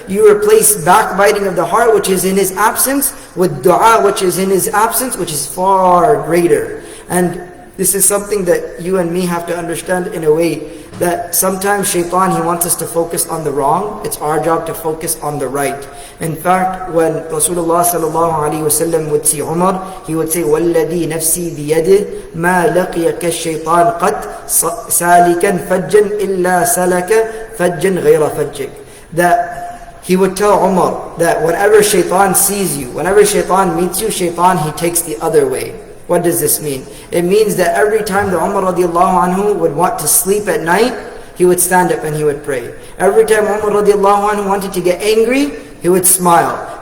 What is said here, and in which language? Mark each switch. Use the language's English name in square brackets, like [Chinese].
[English] You replace backbiting of the heart, which is in his absence, with dua, which is in his absence, which is far greater. And this is something that you and me have to understand in a way that sometimes shaitan, he wants us to focus on the wrong. It's our job to focus on the right. In fact, when Rasulullah sallallahu alaihi wasallam would see Umar, he would say, [Arabic] وَالَّذِي نَفْسِي بِيَدِهِ مَا لَقِيَكَ الشَّيْطَانِ قَدْ سَالِكًا فَجًّا إِلَّا سَلَكَ فَجًّا غَيْرَ فَجِّكَ. [English] That he would tell Umar that whenever shaitan sees you, whenever shaitan meets you, shaitan, he takes the other way. What does this mean? It means that every time the Umar radiallahu anhu would want to sleep at night, he would stand up and he would pray. Every time Umar radiallahu anhu wanted to get angry, he would smile.